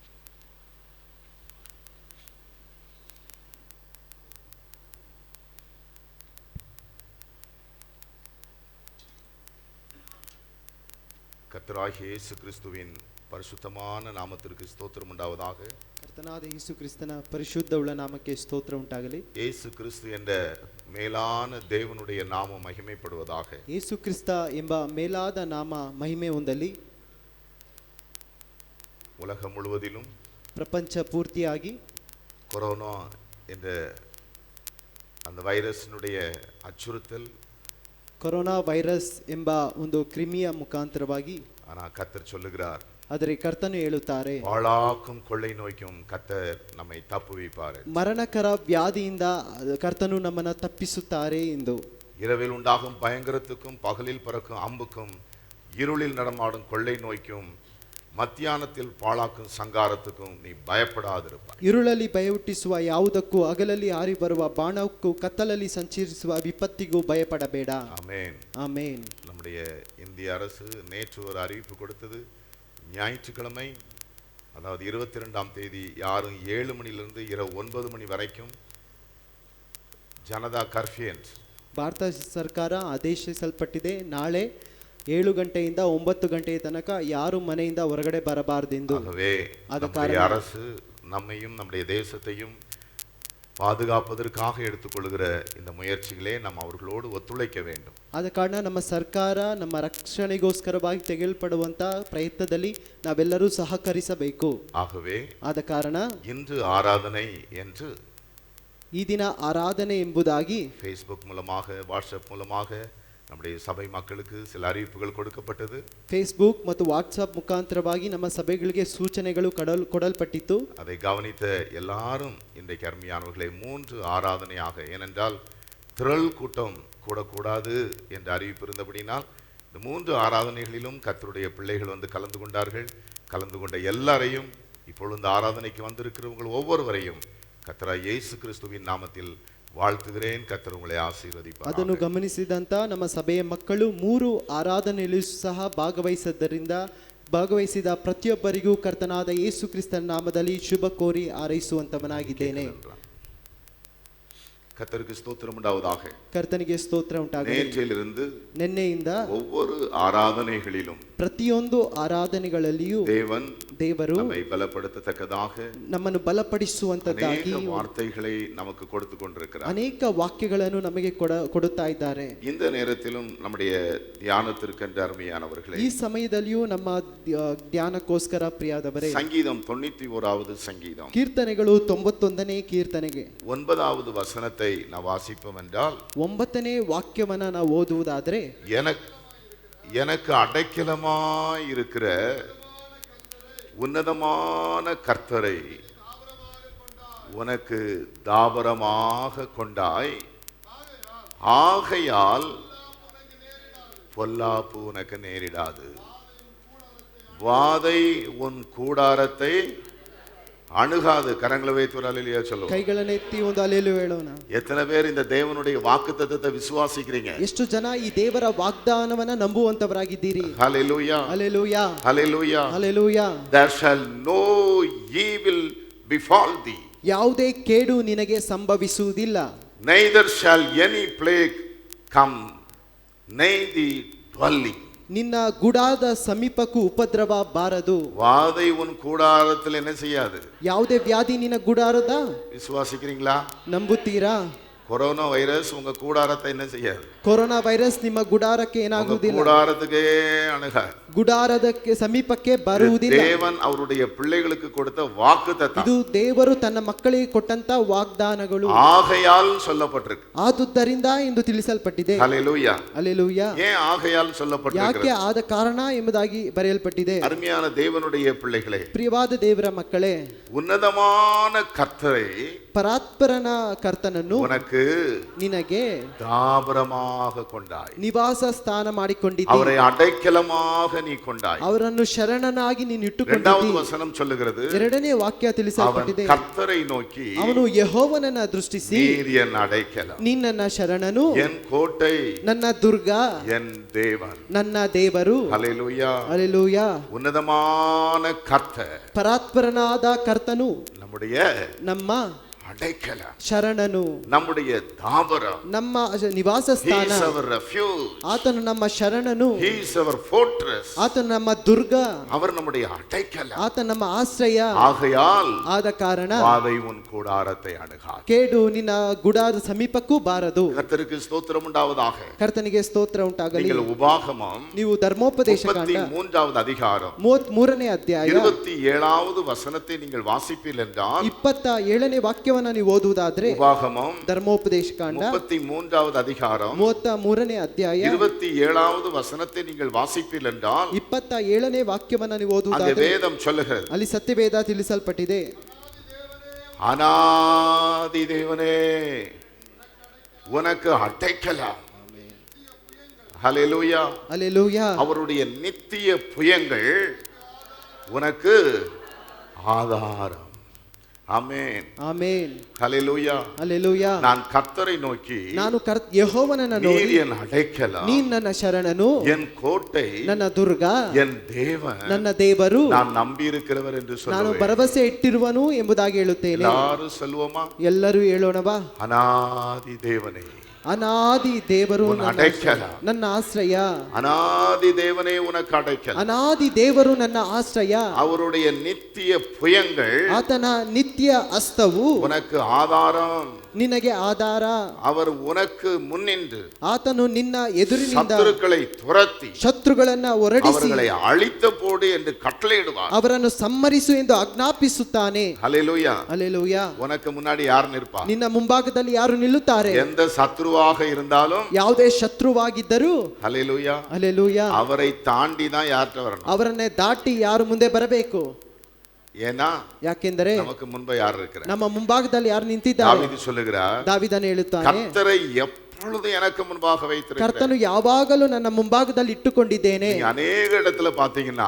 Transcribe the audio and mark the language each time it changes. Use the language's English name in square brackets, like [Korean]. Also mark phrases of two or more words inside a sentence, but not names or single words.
[Tamil] கர்த்தராகிய இயேசு கிறிஸ்துவின் பரிசுத்தமான நாமத்திற்கு ஸ்தோத்திரம் உண்டாவதாக. [Kannada] ಕರ್ತನಾದ ಯೇಸು ಕ್ರಿಸ್ತನ ಪರಿಶುದ್ಧ ಉಳ್ಳ ನಾಮಕ್ಕೆ ಸ್ತೋತ್ರ ಉಂಟಾಗಲಿ. [Tamil] இயேசு கிறிஸ்து என்ற மேலான தேவனுடைய நாமம் மகிமைப்படுவதாக. [Kannada] ಯೇಸು ಕ್ರಿಸ್ತ ಎಂಬ ಮೇಲಾದ ನಾಮ ಮಹಿಮೆ ಹೊಂದಲಿ. [Tamil] உலகம் முழுவதிலும் [Kannada] ಪ್ರಪಂಚ ಪೂರ್ತಿಯಾಗಿ [Tamil] கொரோனா என்ற அந்த வைரஸினுடைய அச்சுறுத்தல், [Kannada] ಕೊರೋನಾ ವೈರಸ್ ಎಂಬ ಒಂದು ಕ್ರಿಮಿಯ ಮುಖಾಂತರವಾಗಿ, [Tamil] ஆனால் கர்த்தர் சொல்லுகிறார், [Kannada] ಆದರೆ ಕರ್ತನು ಹೇಳುತ್ತಾರೆ, [Tamil] பாழாக்கும் கொள்ளை நோய்க்கும் கர்த்தர் நம்மை தப்புவிப்பார். [Kannada] ಮರಣಕರ ವ್ಯಾಧಿಯಿಂದ ಕರ್ತನು ನಮ್ಮನ್ನು ತಪ್ಪಿಸುತ್ತಾರೆ ಎಂದು. [Tamil] இரவில் உண்டாகும் பயங்கரத்துக்கும் பகலில் பறக்கும் அம்புக்கும் இருளில் நடமாடும் கொள்ளை நோய்க்கும் மத்தியானத்தில் பாழாக்கும் சங்காரத்துக்கும் நீ பயப்படாதிருப்பாய். [Kannada] இருளಲ್ಲಿ ಭಯಹುಟ್ಟಿಸುವ ಯಾವುದಕ್ಕೂ, ಹಗಲಲ್ಲಿ ಹಾರಿ ಬರುವ ಬಾಣಕ್ಕೂ, ಕತ್ತಲಲ್ಲಿ ಸಂಚರಿಸುವ ವಿಪತ್ತಿಗೂ ಭಯಪಡಬೇಡ. [Tamil] ஆமென். ஆமென். நம்முடைய இந்திய அரசு நேற்று ஒரு அறிவிப்பு கொடுத்தது. ஞாயிற்றுக்கிழமை, அதாவது 22ஆம் தேதி, யாரும் 7 மணிலிருந்து இரவு 9 மணி வரைக்கும் [Kannada] ಜನತಾ ಕರ್ಫ್ಯೂ. ಭಾರತ ಸರ್ಕಾರ ಆದೇಶಿಸಲ್ಪಟ್ಟಿದೆ, ನಾಳೆ 7 ಗಂಟೆಯಿಂದ 9 ಗಂಟೆಯ ತನಕ ಯಾರು ಮನೆಯಿಂದ ಹೊರಗಡೆ ಬರಬಾರದೆಂದು. [Tamil] ஆகவே நம்முடைய அரசு நம்மையும் நம்முடைய தேசத்தையும் பாதுகாப்பதற்காக எடுத்துக்கொள்கிற இந்த முயற்சிகளே நாம் அவர்களோடு ஒத்துழைக்க வேண்டும். [Kannada] ಆದ ಕಾರಣ ನಮ್ಮ ಸರ್ಕಾರ ನಮ್ಮ ರಕ್ಷಣೆಗೋಸ್ಕರವಾಗಿ ತೆಗೆದುಕೊಳ್ಳುವಂತ ಪ್ರಯತ್ನದಲ್ಲಿ ನಾವೆಲ್ಲರೂ ಸಹಕರಿಸಬೇಕು. [Tamil] ஆகவே [Kannada] ಆದ ಕಾರಣ [Tamil] இன்று ஆராதனை என்று [Kannada] ಈ ದಿನ ಆರಾಧನೆ ಎಂಬುದಾಗಿ [Tamil] ஃபேஸ்புக் மூலமாக, வாட்ஸ்அப் மூலமாக நம்முடைய சபை மக்களுக்கு சில அறிவிப்புகள் கொடுக்கப்பட்டது. [Kannada] ಫೇಸ್ಬುಕ್ ಮತ್ತು ವಾಟ್ಸಪ್ ಮುಖಾಂತರವಾಗಿ ನಮ್ಮ ಸಭೆಗಳಿಗೆ ಸೂಚನೆಗಳು ಕೊಡಲ್ಪಟ್ಟಿತ್ತು. [Tamil] அதை கவனித்த எல்லாரும் இன்றைக்கு அருமையானவர்களை 3 ஆராதனையாக, ஏனென்றால் திரள் கூட்டம் கூடக்கூடாது என்ற அறிவிப்பு இருந்தபடினால் இந்த 3 ஆராதனைகளிலும் கர்த்தருடைய பிள்ளைகள் வந்து கலந்து கொண்டார்கள். கலந்து கொண்ட எல்லாரையும், இப்பொழுது இந்த ஆராதனைக்கு வந்திருக்கிறவங்க ஒவ்வொருவரையும் கர்த்தராகிய இயேசு கிறிஸ்துவின் நாமத்தில் வாழ்த்துகிறேன். கர்த்தர் உங்களை ஆசீர்வதிப்பார். [Kannada] ಅದನ್ನು ಗಮನಿಸಿದಂತ ನಮ್ಮ ಸಭೆಯ ಮಕ್ಕಳು 3 ಆರಾಧನೆಯಲ್ಲೂ ಸಹ ಭಾಗವಹಿಸಿದ ಪ್ರತಿಯೊಬ್ಬರಿಗೂ ಕರ್ತನಾದ ಯೇಸು ಕ್ರಿಸ್ತನ ನಾಮದಲ್ಲಿ ಶುಭ ಕೋರಿ ಹಾರೈಸುವಂತವನಾಗಿದ್ದೇನೆ. [Tamil] கர்த்தருக்கு ஸ்தோத்திரம் உண்டாவதாக. [Kannada] ಕರ್ತನಿಗೆ ಸ್ತೋತ್ರ ಉಂಟಾಗಲಿ. [Tamil] நேற்றிலிருந்து [Kannada] ನಿನ್ನೆಯಿಂದ [Tamil] ஒவ்வொரு ஆராதனைகளிலும் [Kannada] ಪ್ರತಿಯೊಂದು ಆರಾಧನೆಗಳಲ್ಲಿಯೂ ದೇವರು [Tamil] நம்மை பலப்படுத்தத்தக்கதாக [Kannada] ನಮ್ಮನ್ನು ಬಲಪಡಿಸುವಂತದ್ದಾಗಿ [Tamil] அநேக வார்த்தைகளை நமக்கு கொடுத்து கொண்டிருக்கிறார். [Kannada] ಅನೇಕ ವಾಕ್ಯಗಳನ್ನು ನಮಗೆ ಕೊಡುತ್ತಾ ಇದ್ದಾರೆ. [Tamil] இந்த நேரத்திலும் நம்முடைய தியானத்திற்கென்று அருமையானவர்களே, [Kannada] ಈ ಸಮಯದಲ್ಲಿಯೂ ನಮ್ಮ ಧ್ಯಾನಕ್ಕೋಸ್ಕರ ಪ್ರಿಯಾದವರೇ, [Tamil] சங்கீதம் 91வது சங்கீதம் [Kannada] ಕೀರ್ತನೆಗಳು 91ನೇ ಕೀರ್ತನೆಗೆ [Tamil] 9வது வசனத்தை நான் வாசிப்போம் என்றால், [Kannada] 9ನೇ ವಾಕ್ಯವನ್ನ ನಾವು ಓದುವುದಾದರೆ, [Tamil] எனக்கு அடைக்கலமாய் இருக்கிற உன்னதமான கர்த்தரை உனக்கு தாபரமாக கொண்டாய், ஆகையால் பொல்லாப்பு உனக்கு நேரிடாது, வாதை உன் கூடாரத்தை அணுகாது. கரங்களை வைத்து ஒரு அல்லேலூயா சொல்லுவோம். [Kannada] ಕೈಗಳನ್ನು ಎತ್ತಿ ಒಂದು அல்லேலூயா ಹೇಳೋಣ. [Tamil] எத்தனை பேர் இந்த தேவனுடைய வாக்குத்தத்தத்தை விசுவாசிக்கிறீங்க? [Kannada] ಎಷ್ಟು ಜನ ಈ ದೇವರ ವಾಗ್ದಾನವನ್ನ ನಂಬುವಂತವರಾಗಿದ್ದೀರಿ? [Tamil] ஹalleluya, ஹalleluya, ஹalleluya, ஹalleluya. [English] There shall no evil befall thee. [Kannada] ಯಾವುದೇ ಕೇಡು ನಿನಗೆ ಸಂಭವಿಸುವುದಿಲ್ಲ. [English] Neither shall any plague come nigh thee dwelling. [Kannada] ನಿನ್ನ ಗುಡಾರದ ಸಮೀಪಕ್ಕೂ ಉಪದ್ರವ ಬಾರದು. [Tamil] வாதை உன் கூடாரத்தில் என்ன செய்யாது? [Kannada] ಯಾವುದೇ ವ್ಯಾಧಿ ನಿನ್ನ ಗುಡಾರದ. [Tamil] விசுவாசிக்கிறீங்களா? [Kannada] ನಂಬುತ್ತೀರಾ? [Tamil] கொரோனா வைரஸ் உங்க கூடாரத்தை என்ன செய்யாது? [Kannada] ಕೊರೋನಾ ವೈರಸ್ ನಿಮ್ಮ ಗುಡಾರಕ್ಕೆ ಏನಾಗುವುದಿಲ್ಲ. [Tamil] கூடாரத்துக்கே அணுகாது. [Kannada] ಗುಡಾರದಕ್ಕೆ ಸಮೀಪಕ್ಕೆ ಬರುವುದಿಲ್ಲ. [Tamil] தேவன் அவருடைய பிள்ளைகளுக்கு கொடுத்த வாக்குத்தத்தம். [Kannada] ಇದು ದೇವರು ತನ್ನ ಮಕ್ಕಳಿಗೆ ಕೊಟ್ಟಂತ ವಾಗ್ದಾನಗಳು. [Tamil] ஆகையால் சொல்லப்பட்டிருக்கு. [Kannada] ಆದುದರಿಂದ ಎಂದು ತಿಳಿಸಲ್ಪಟ್ಟಿದೆ. [Tamil] ஹalleluya, ஹalleluya. ஏன் ஆகையால் சொல்லப்பட்டிருக்கு? [Kannada] ಯಾಕೆ ಆದ ಕಾರಣ ಎಂಬುದಾಗಿ ಬರೆಯಲ್ಪಟ್ಟಿದೆ. [Tamil] அருமையான தேவனுடைய பிள்ளைகளே, [Kannada] ಪ್ರಿಯವಾದ ದೇವರ ಮಕ್ಕಳೇ, [Tamil] உன்னதமான கர்த்தரை, [Kannada] ಪರಾತ್ಪರನ ಕರ್ತನನ್ನು [Tamil] உனக்கு [Kannada] ನಿನಗೆ [Tamil] தாபரமாக கொண்டாய், [Kannada] ನಿವಾಸ ಸ್ಥಾನ ಮಾಡಿಕೊಂಡಿದ್ದೀ, [Tamil] அவரை அடைக்கலமாக நீ கொண்டாய். [Kannada] ಅವರನ್ನು ಶರಣನಾಗಿ ನೀನು [Tamil] இரண்டாவது [Kannada] ಇಟ್ಟುಕೊಂಡಿದ್ದೀ. [Tamil] வசனம் சொல்லுகிறது, [Kannada] ಎರಡನೇ ವಾಕ್ಯ [Tamil] அவன் [Kannada] ತಿಳಿಸಲ್ಪಟ್ಟಿದೆ, [Tamil] கர்த்தரை நோக்கி, [Kannada] ಅವನು ಯೆಹೋವನನ್ನ ದೃಷ್ಟಿಸಿ, [Tamil] நீர் என் அடைக்கலம், [Kannada] ನಿನ್ನನ್ನ ಶರಣನು, [Tamil] என் கோட்டை, [Kannada] ನನ್ನ ದುರ್ಗ, [Tamil] என் தேவன். [Kannada] ನನ್ನ ದೇವರು. [Tamil] ஹalleluya, [Kannada] ಹಲ್ಲೆಲೂಯಾ. [Tamil] உன்னதமான கர்த்தர், [Kannada] ಪರಾತ್ಪರನಾದ ಕರ್ತನು [Tamil] நம்முடைய [Kannada] ನಮ್ಮ [Tamil] அடைக்கலம், [Kannada] ಶರಣನು, [Tamil] நம்முடைய தாபரம், [Kannada] ನಮ್ಮ ನಿವಾಸ [English] he [Kannada] ಸ್ಥಾನ. [English] is our refuge, [Kannada] ಆತನು ನಮ್ಮ ಶರಣನು, [English] he is our fortress, [Kannada] ಆತನು ನಮ್ಮ ದುರ್ಗ, [Tamil] அவர் நம்முடைய அடைக்கலம். [Kannada] ಆತ ನಮ್ಮ ಆಶ್ರಯ. [Tamil] ஆகையால் [Kannada] ಆದ ಕಾರಣ [Tamil] வாதை உன் கூடாரத்தை அணுகாது. [Kannada] ಕೇಡು ನಿನ್ನ ಗುಡಾರದ ಸಮೀಪಕ್ಕೂ ಬಾರದು. [Tamil] கர்த்தருக்கு ஸ்தோத்திரம் உண்டாவதாக. [Kannada] ಕರ್ತನಿಗೆ ಸ್ತೋತ್ರ ಉಂಟಾಗಲಿ. [Tamil] நீங்கள் உபாகமம் [Kannada] ನೀವು ಧರ್ಮೋಪದೇಶ ಕಾಂಡ [Tamil] 33வது அதிகாரம் [Kannada] 33ನೇ ಅಧ್ಯಾಯ [Tamil] 27வது வசனத்தை நீங்கள் வாசிப்பீர்கள் என்றால், [Kannada] 27ನೇ ವಾಕ್ಯವನ್ನ ನೀವು ಓದುವುದಾದ್ರೆ, [Tamil] உபாகமம் [Kannada] ಧರ್ಮೋಪದೇಶ ಕಾಂಡ [Tamil] 33வது அதிகாரம் [Kannada] 33ನೇ ಅಧ್ಯಾಯ [Tamil] 27வது வசனத்தை நீங்கள் வாசிப்பீர்கள் என்றால், [Kannada] 27ನೇ ವಾಕ್ಯವನ್ನ ನೀವು [Tamil] அந்த [Kannada] ಓದುವುದಾದ್ರೆ, [Tamil] வேதம் சொல்லுகிறது, [Kannada] ಅಲ್ಲಿ ಸತ್ಯವೇದ ತಿಳಿಸಲ್ಪಟ್ಟಿದೆ, [Tamil] அநாதி தேவனே உனக்கு அடைக்கலம். ஹalleluya, ஹalleluya. அவருடைய நித்திய புயங்கள் உனக்கு ஆதாரம். ஆமென், [Kannada] ಆಮೆನ್. [Tamil] ஹalleluya. [Kannada] ಹಲ್ಲೆಲೂಯಾ. [Tamil] நான் கர்த்தரை நோக்கி, [Kannada] ನಾನು ಯೆಹೋವನನ್ನ [Tamil] நீர் [Kannada] ನೋಡಿ, [Tamil] என் அடைக்கலம், [Kannada] ನೀನ್ ನನ್ನ ಶರಣನು, [Tamil] என் கோட்டை, [Kannada] ನನ್ನ ದುರ್ಗ, [Tamil] என் தேவன், [Kannada] ನನ್ನ ದೇವರು, [Tamil] நான் நம்பி இருக்கிறவர் என்று [Kannada] ನಾನು [Tamil] சொல்லுவேன். [Kannada] ಭರವಸೆ ಇಟ್ಟಿರುವನು ಎಂಬುದಾಗಿ ಹೇಳುತ್ತೇನೆ. [Tamil] எல்லாரும் சொல்லுவோமா? [Kannada] ಎಲ್ಲರೂ ಹೇಳೋಣವಾ? [Tamil] அநாதி தேவனே, [Kannada] ಅನಾದಿ ದೇವರು [Tamil] உன் அடைக்கலம். [Kannada] ನನ್ನ ಆಶ್ರಯ. [Tamil] அனாதி தேவனே உனக்கு அடைக்கலம். [Kannada] ಅನಾದಿ ದೇವರು ನನ್ನ ಆಶ್ರಯ. [Tamil] அவருடைய நித்திய புயங்கள் [Kannada] ಆತನ ನಿತ್ಯ ಹಸ್ತವು [Tamil] உனக்கு ஆதாரம். [Kannada] ನಿನಗೆ ಆಧಾರ. [Tamil] அவர் உனக்கு முன்னின்று [Kannada] ಆತನು ನಿನ್ನ ಎದುರಿನಿಂದ [Tamil] சத்துருக்களை துரத்தி [Kannada] ಶತ್ರುಗಳನ್ನ ಹೊರಡಿಸಿ [Tamil] அவர்களை அழித்து போடு என்று கட்டளையிடுவார். [Kannada] ಅವರನ್ನು ಸಮ್ಮರಿಸು ಎಂದು ಆಜ್ಞಾಪಿಸುತ್ತಾನೆ. [Tamil] ஹல்லேலூயா. [Kannada] ಹಲ್ಲೆಲೂಯಾ. [Tamil] உனக்கு முன்னாடி யார் நிற்பா? [Kannada] ನಿನ್ನ ಮುಂಭಾಗದಲ್ಲಿ ಯಾರು ನಿಲ್ಲುತ್ತಾರೆ? [Tamil] எந்த சத்ருவாக இருந்தாலும் [Kannada] ಯಾವುದೇ ಶತ್ರುವಾಗಿದ್ದರೂ [Tamil] ஹல்லேலூயா [Kannada] ಹಲ್ಲೆಲೂಯಾ [Tamil] அவரை தாண்டி தான் யார்கிட்ட வரணும். [Kannada] ಅವರನ್ನೇ ದಾಟಿ ಯಾರು ಮುಂದೆ ಬರಬೇಕು? [Tamil] ஏன்னா [Kannada] ಯಾಕೆಂದರೆ [Tamil] நமக்கு முன்பு யார் இருக்கிறார்? [Kannada] ನಮ್ಮ ಮುಂಭಾಗದಲ್ಲಿ ಯಾರು ನಿಂತಿದ್ದಾರೆ? [Tamil] தாவீது சொல்லுகிறார், [Kannada] ದಾವಿದನು ಹೇಳುತ್ತಾನೆ, [Tamil] கர்த்தரை எப்பொழுது எனக்கு முன்பாக வைத்திருக்கிறேன். [Kannada] ಕರ್ತನು ಯಾವಾಗಲೂ ನನ್ನ ಮುಂಭಾಗದಲ್ಲಿ ಇಟ್ಟುಕೊಂಡಿದ್ದೇನೆ. [Tamil] நீங்க ಅನೇಕ இடத்துல பாத்தீங்கன்னா